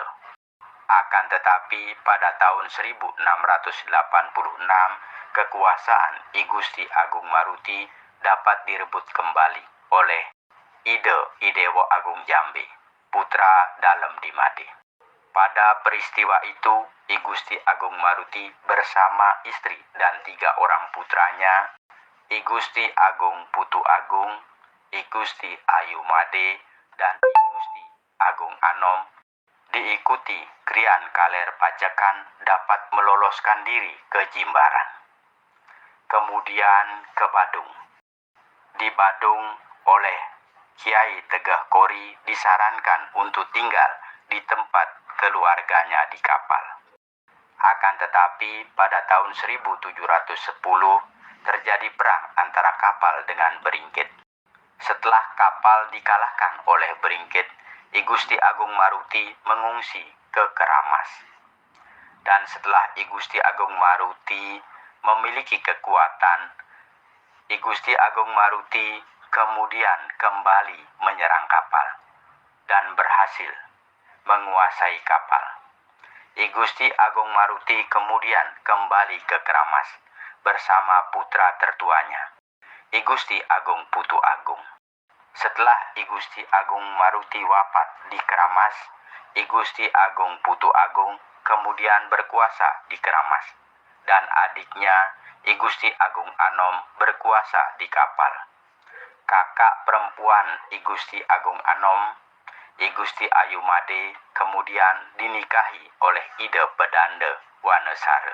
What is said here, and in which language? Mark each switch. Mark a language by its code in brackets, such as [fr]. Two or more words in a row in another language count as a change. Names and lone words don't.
[id] Akan tetapi pada tahun 1686, kekuasaan I Gusti Agung Maruti dapat direbut kembali oleh Idewo Agung Jambe, putra dalam di Made. Pada peristiwa itu, I Gusti Agung Maruti bersama istri dan 3 orang putranya, I Gusti Agung Putu Agung, I Gusti Ayu Made, dan I Gusti Agung Anom, diikuti Krian Kaler Pacekan dapat meloloskan diri ke Jimbaran. Kemudian ke Badung. Di Badung oleh Kiai Tegah Kori disarankan untuk tinggal di tempat keluarganya di kapal. Akan tetapi pada tahun 1710 terjadi perang antara kapal dengan Beringkit. Setelah kapal dikalahkan oleh Beringkit, I Gusti Agung Maruti mengungsi ke Keramas. Dan setelah I Gusti Agung Maruti memiliki kekuatan, I Gusti Agung Maruti kemudian kembali menyerang kapal dan berhasil menguasai kapal. I Gusti Agung Maruti kemudian kembali ke Keramas bersama putra tertuanya, I Gusti Agung Putu Agung. Setelah I Gusti Agung Maruti wafat di Keramas, I Gusti Agung Putu Agung kemudian berkuasa di Keramas, dan adiknya I Gusti Agung Anom berkuasa di kapal. Kakak perempuan I Gusti Agung Anom, I Gusti Ayu Made, kemudian dinikahi oleh Ide Pedande Wanesare.